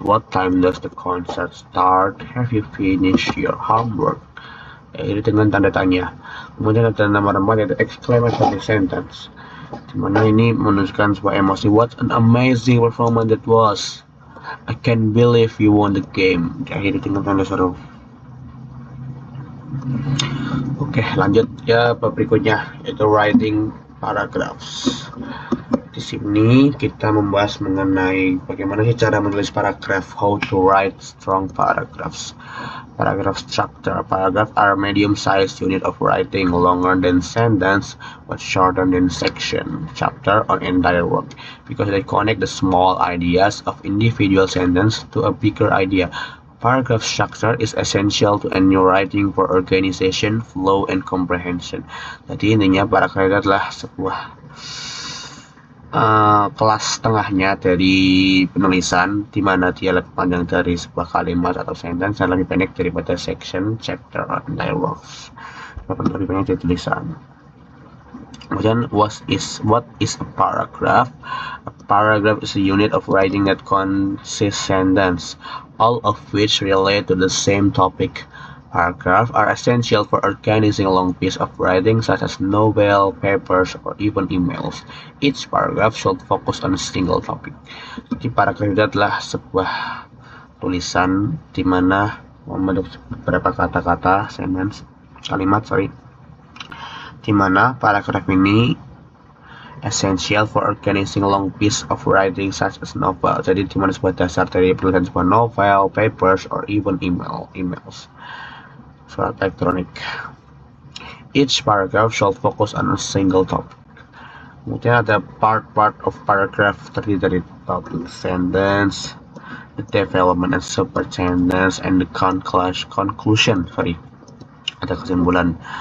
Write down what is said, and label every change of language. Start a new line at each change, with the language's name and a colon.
English: What time does the concert start? Have you finished your homework?
Indonesian: Ini dengan tanda tanya. Kemudian ada nomor 4 yaitu exclamatory sentence, dimana ini menunjukkan sebuah emosi.
English: What an amazing performance that was! I can't believe you won the game.
Indonesian: Diakhiri dengan tanda seru. Oke, lanjut ya berikutnya yaitu writing paragraphs. Di Di sini kita membahas mengenai bagaimana sih cara menulis paragraf,
English: how to write strong paragraphs. Paragraph structure. Paragraphs are medium-sized unit of writing, longer than sentence, but shorter than section, chapter, or entire work, because they connect the small ideas of individual sentence to a bigger idea. Paragraph structure is essential to any writing for organization, flow, and comprehension.
Indonesian: Jadi intinya paragraf adalah sebuah kelas tengahnya dari penulisan, di mana dia lebih panjang dari sebuah kalimat atau sentence dan lebih pendek daripada
English: section, chapter, or entire works.
Indonesian: Lebih pendek dari tulisan. Kemudian,
English: what is a paragraph? A paragraph is a unit of writing that consists sentence, all of which relate to the same topic. Paragraphs are essential for organizing a long piece of writing such as novel, papers, or even emails. Each paragraph should focus on a single topic.
Indonesian: Jadi paragraf itu adalah sebuah tulisan di mana membentuk beberapa kata-kata, kalimat, di mana paragraf ini
English: essential for organizing a long piece of writing such as novel.
Indonesian: Jadi di mana sebuah dasar dari penulisan sebuah novel,
English: papers, or even emails.
Indonesian: Surat elektronik.
English: Each paragraph should focus on a single topic.
Indonesian: Kemudian ada
English: part of paragraph
Indonesian: terdiri dari
English: topic, sentence, the development and super sentence, and the conclusion.
Indonesian: Ada kesimpulan.